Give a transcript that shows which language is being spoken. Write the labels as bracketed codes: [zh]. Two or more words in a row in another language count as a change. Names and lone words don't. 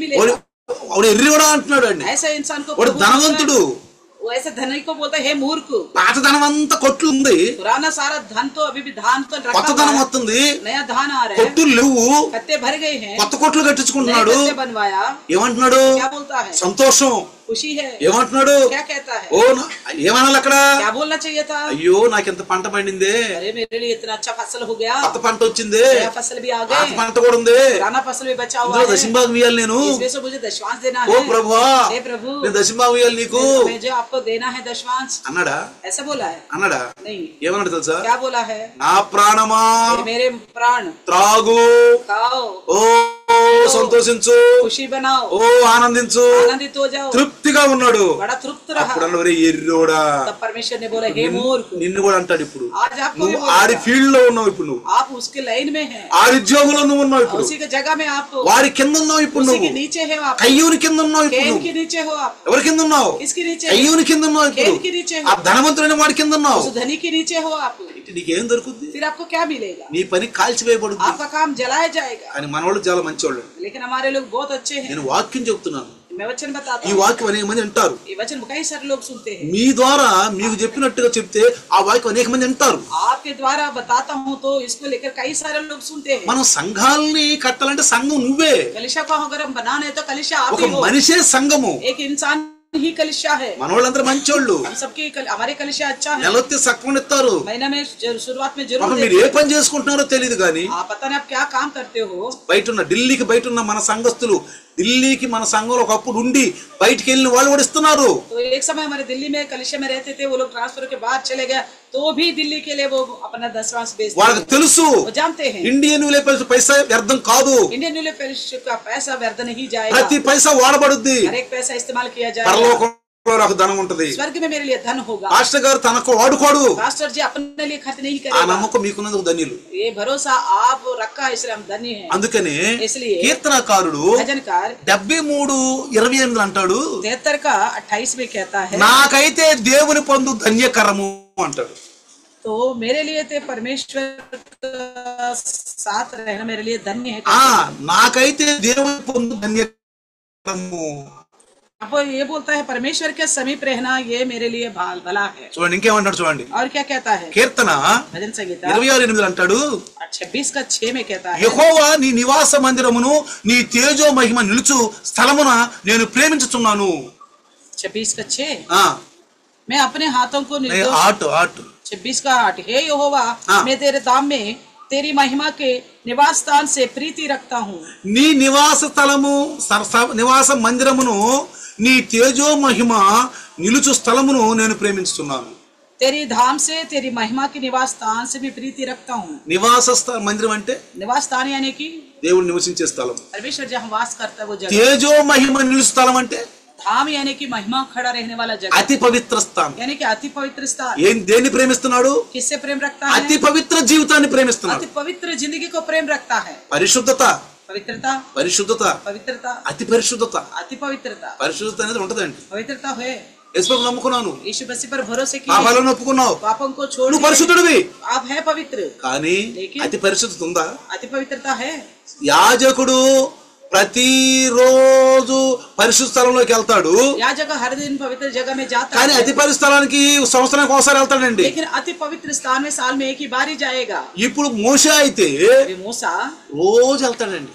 [te] వాడు [hi] मिलेगा। [te] వాడు ఎర్రి కూడా అంటున్నాడు అండి. [hi] ऐसा इंसान को [te] వాడు [hi] प्रभु बोलता है, [te] ధనవంతుడు, [hi] वो ऐसे धनी को बोलता है हे मूर्ख, [te] పాత ధనం అంతా కొట్లు ఉంది, [hi] पुराना सारा धन तो अभी भी धान तो रखा [te] కొత్త [hi] हुआ [te] ధనం [hi] है, [te] వస్తుంది, [hi] नया धान आ रहा है, [te] కొట్టులు లేవు, [hi] कत्ते भर गए हैं, [te] కొత్త కొట్లు [hi] नए [te] కట్టించుకుంటున్నాడు. [hi] कत्ते बनवाया, [te] ఏమంటున్నాడు? [hi] क्या बोलता है? [te] సంతోషం. [hi] खुशी है। [te] ఏమంటున్నాడు? [hi] क्या कहता है? [te] ఓ ఏమనాలి అక్కడ? [hi] क्या बोलना चाहिए था? [te] అయ్యో నాకింత పంట పండిందే, [hi] अरे मेरे लिए इतना अच्छा फसल हो गया, [te] కొత్త పంట వచ్చిందే, [hi] नया फसल भी आ [te] పాత [hi] गए, [te] పంట కూడా ఉంది, [hi] पुराना फसल भी बचा हुआ [te] ఇందులో [hi] है, [te] దశంభాగం ఇవ్వాలి నేను. [hi] इसमें से मुझे दशवांश देना [te] ఓ [hi] है। [te] ప్రభువా [hi] हे प्रभु, [te] నేను దశంభాగం ఇవ్వాలి నీకు [hi] मैं जो आपको देना है दशवांश, [te] అన్నాడా? [hi] ऐसा बोला है? [te] అన్నాడా? [hi] नहीं। [te] ఏమన్నాడు తెలుసా? [hi] क्या बोला है? [te] నా ప్రాణమా [hi] हे मेरे प्राण, [te] త్రాగు, [hi] खाओ, [te] ఓ సంతోషించు, [hi] खुशी बनाओ, [te] ఓ ఆనందించు, [hi] आनंदित हो जाओ, [te] తృప్తిగా ఉన్నాడు. [hi] बड़ा तृप्त रहा। [te] అప్పుడు అన్నవరే ఎర్రోడా, [hi] तब परमेश्वर ने बोला हे मूर्ख, [te] నిన్ను కూడా అంటాడు. ఇప్పుడు [hi] आज आपको भी [te] నువ్వు [hi] बोलेगा। [te] ఆడి ఫీల్డ్ లో ఉన్నావు, ఇప్పుడు నువ్వు [hi] आप उसके लाइन में हैं, [te] ఆడి ఉద్యోగంలో నువ్వు ఉన్నావు, ఇప్పుడు [hi] उसी की जगह में आप, [te] వాడి కింద ఉన్నావు, ఇప్పుడు [hi] उसी [te] నువ్వు [hi] के नीचे है आप, [te] కయ్యూని కింద ఉన్నావు, ఇప్పుడు [hi] केन [te] నువ్వు [hi] के नीचे हो आप, [te] ఎవరి కింద ఉన్నావు? [hi] किसके नीचे? [te] కయ్యూని కింద ఉన్నావు, ఇప్పుడు [hi] केन के नीचे [te] ఆ [hi] हो, [te] ధనవంతుడైన వాడి కింద ఉన్నావు. [hi] उस धनी के नीचे हो आप, [te] ఇటు నీకేం దొరుకుద్ది? [hi] फिर आपको क्या मिलेगा? [te] నీ పని కాల్చివేయబడుద్ది. [hi] आपका काम जलाया जाएगा। [te] కానీ మనవాళ్ళు చాలా మంచివాళ్ళు. [hi] लेकिन हमारे लोग बहुत अच्छे हैं। [te] నేను వాక్యం చెప్తున్నాను, [hi] मैं वचन बताता [te] ఈ [hi] हूँ, [te] వాక్యం అనేక మంది వింటారు. [hi] ये वचन कई सारे लोग सुनते हैं। [te] మీ ద్వారా మీకు చెప్పినట్టుగా చెప్తే ఆ వాక్యం అనేక మంది వింటారు. [hi] आपके द्वारा बताता हूँ तो इसको लेकर कई सारे लोग सुनते हैं। [te] మనం సంఘాలని కట్టాలంటే సంఘం నువ్వే, [hi] कलिशा को अगर हम बनाना है तो कलिशा आप [te] ఒక [hi] ही हो। [te] మనిషే సంఘము. [hi] एक इंसान ही कलिशा है। [te] మనవాళ్ళందరూ మంచోళ్ళు, [hi] हम सबकी हमारे कलिशा अच्छा है। [te] నెలొత్తి సక్కమని ఇస్తారు. [hi] महीना में शुरुआत में [te] పాపం [hi] जरूर [te] మీరు [hi] देते [te] ఏ [hi] हैं। [te] పని చేసుకుంటున్నారో తెలియదు కానీ [hi] आप पता नहीं आप क्या काम करते हो। [te] బయట ఉన్న ఢిల్లీకి బయట ఉన్న మన సంఘస్థులు ఢిల్లీకి మన సంఘంలో ఒకప్పుడు ఉండి బయటికి వెళ్ళిన వాళ్ళు కూడా ఇస్తున్నారు. [hi] तो एक समय हमारे दिल्ली में कलिशा में रहते थे, वो लोग ट्रांसफर के बाद चले गए, तो भी दिल्ली के लिए वो अपना दशवांश बेचते [te] వాళ్ళకి [hi] हैं। [te] తెలుసు [hi] वो जानते हैं [te] ఇండియన్ పైసా వ్యర్థం కాదు, [hi] इंडियन न्यूली फेलोशिप का पैसा व्यर्थ नहीं जाएगा। [te] ప్రతి పైసా వాడబడుద్ది. [hi] हर एक पैसा इस्तेमाल किया जाएगा। [te] పరలోకంలో నాకు ధనం ఉంటది. [hi] स्वर्ग में मेरे लिए धन होगा। [te] పాస్టర్ గారు తనకు వాడుకోడు. [hi] पास्टर जी अपने लिए खर्च नहीं [te] ఆ [hi] करेगा। [te] నమ్మకం మీకున్నందుకు ధన్యులు. [hi] ये भरोसा आप रखा है, इसलिए हम धन्य हैं। [te] అందుకనే [hi] इसलिए [te] కీర్తనకారుడు [hi] भजनकार [te] 73:28 అంటాడు, [hi] 73 का 28 में कहता है, [te] నాకైతే దేవుని పొందు ధన్యకరము అంటాడు. [hi] तो मेरे लिए तो परमेश्वर का साथ रहना मेरे लिए धन्य है। [te] నాకైతే దేవుని పొందు ధన్యకరము. [hi] अब ये बोलता है परमेश्वर के समीप रहना ये मेरे लिए भला है। [te] చూడండి ఇంకేమంటాడు చూడండి. [hi] और क्या कहता है [te] కీర్తన [hi] भजन संगीता [te] 26:8 అంటాడు, [hi] 26 का 6 में कहता है, [te] యెహోవా నీ నివాస మందిరమును నీ తేజో మహిమ నిలుచు స్థలమున నేను ప్రేమించుచున్నాను. [hi] 26 का 6 मैं अपने हाथों को निर्दोष। [te] ఆటు [hi] 26 का 8 हे यहोवा हाँ। मैं तेरे धाम में तेरी महिमा के निवास स्थान से प्रीति रखता हूँ। [te] నీ నివాస స్థలము నివాస మందిరమును నీ తేజో మహిమ నిలుచు స్థలమును నేను ప్రేమించుతున్నాను. [hi] तेरी धाम से तेरी महिमा के निवास स्थान से भी प्रीति रखता हूँ। [te] నివాస మందిరం అంటే [hi] निवास स्थान यानी कि [te] దేవుడు నివసించే స్థలం. [hi] परमेश्वर जहाँ वास करता है वो जगह। [te] తేజో మహిమ నిలుచు స్థలం అంటే [hi] धाम यानी कि महिमा खड़ा रहने वाला जगह, [te] అతి పవిత్ర స్థానం. [hi] यानी कि अति पवित्र स्थान. [te] దేన్ని ప్రేమిస్తున్నాడు? [hi] किससे प्रेम रखता है? [te] అతి పవిత్ర జీవితాన్ని ప్రేమిస్తున్నాడు. [hi] अति पवित्र जिंदगी को प्रेम रखता है. [te] పరిశుద్ధత, [hi] पवित्रता, [te] పరిశుద్ధత, [hi] पवित्रता, [te] అతి పరిశుద్ధత. [hi] अति पवित्रता. [te] పరిశుద్ధత అనేది ఉంటదండి. [hi] पवित्रता है. [te] యేసుప్రభుని నమ్ముకున్నాను, [hi] यीशु मसीह पर भरोसे किए, [te] పాపాలను ఒప్పుకున్నావు, [hi] पापों को छोड़ [te] నువ్వు పరిశుద్ధుడివి. [hi] आप है पवित्र. [te] కానీ [hi] लेकिन [te] అతి పరిశుద్ధత ఉందా? [hi] अति पवित्रता है. [te] యాజకుడు ప్రతిరోజు పరిశుద్ధ స్థలంలోకి వెళ్తాడు, [hi] याजक हर दिन पवित्र जगह में जाता [te] కానీ [hi] है, [te] అతి పరిశుద్ధ స్థలానికి సంవత్సరానికి ఒకసారి వెళ్తాడండి. [hi] लेकिन अति पवित्र स्थान में साल में एक ही बार ही जाएगा. [te] ఇప్పుడు మోషే అయితే [hi] अभी मूसा [te] రోజు వెళ్తాడండి.